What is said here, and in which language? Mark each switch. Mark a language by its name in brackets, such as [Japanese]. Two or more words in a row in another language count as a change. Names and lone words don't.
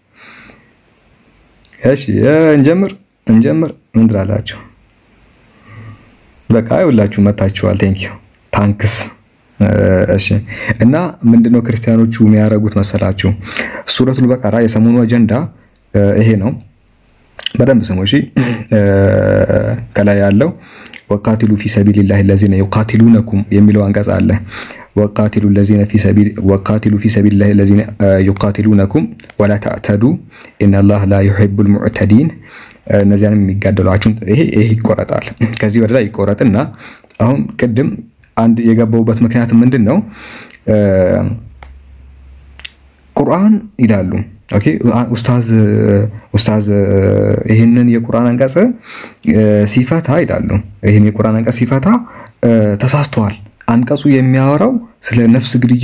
[Amharic] እሺ እንጀምር ምን ትላላችሁ በቃ ይውላችሁ መታችኋል ታንክስ እሺ እና ምንድነው ክርስቲያኖቹ የሚያረጉት መሰላችሁ ሱረቱል በቀራ የሰሞኑ አጀንዳ ይሄ ነው በደንብ ስሙ እሺ ከላይ ያለው [Arabic] وقاتلوا في سبيل الله الذين يقاتلونكم [Amharic] የሚለው አንቀጽ አለ [Arabic] وقاتلوا في سبيل الله الذين يقاتلونكم ولا تعتدوا ان الله لا يحب المعتدين [Amharic] እነዚያንም የሚጋደሏችሁ ይሄ ይቆረጣል ከዚህ ወደ ላይ ይቆረጥና አሁን ቅድም አንድ የገባውበት ምክንያት ምንድነው ቁርአን ይላሉ ኦኬ ኡስታዝ ይሄንን የቁርአን አንቀጽ ሲፈታ ይላሉ ይሄን የቁርአን አንቀጽ ሲፈታ ተሳስተዋል አንቀጹ የሚያወራው ስለ ነፍስ ግድያ